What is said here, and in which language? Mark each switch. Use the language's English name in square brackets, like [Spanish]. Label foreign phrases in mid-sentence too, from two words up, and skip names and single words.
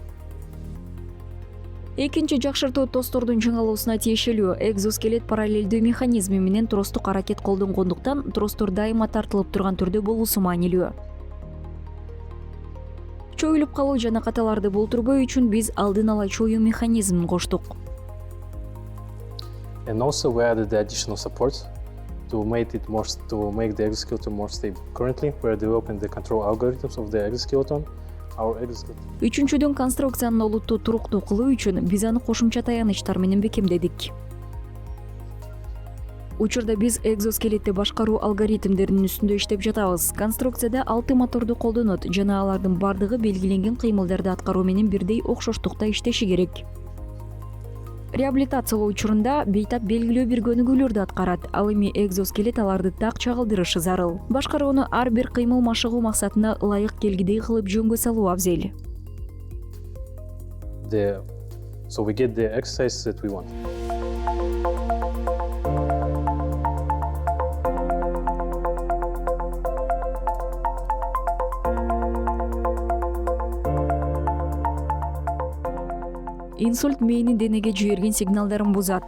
[Kyrgyz] Экинчи жакшыртуу тостордун чыңалуусуна тиешелүү. Экзоскелет параллелдүү механизми менен тростук аракет колдонгондуктан тростор дайыма тартылып турган түрдө болуусу маанилүү. Чоюлуп калуу жана каталарды болтурбоо үчүн биз алдын ала чоюу механизмин коштук. [English] and also we added the additional support to make the exoskeleton more stable. Currently, we are developing the control algorithms of the exoskeleton. [Kyrgyz] Үчүнчүдөн конструкциянын олуттуу туруктуу кылуу үчүн биз аны кошумча таянычтар менен бекемдедик. Учурда биз экзоскелетти башкаруу алгоритмдеринин үстүндө иштеп жатабыз. Конструкцияда 6 моторду колдонот жана алардын бардыгы белгиленген кыймылдарды аткаруу менен бирдей окшоштукта иштеши керек. Реабилитациялоо учурунда бейтап белгилүү бир көнүгүүлөрдү аткарат. Ал эми экзоскелет аларды так чагылдырышы зарыл. Башкарууну ар бир кыймыл машыгуу максатына ылайык келгидей кылып жөнгө салуу абзел. [English] So we get the exercise that we want. [Kyrgyz] Инсульт мээнин денеге жиберген сигналдарын бузат.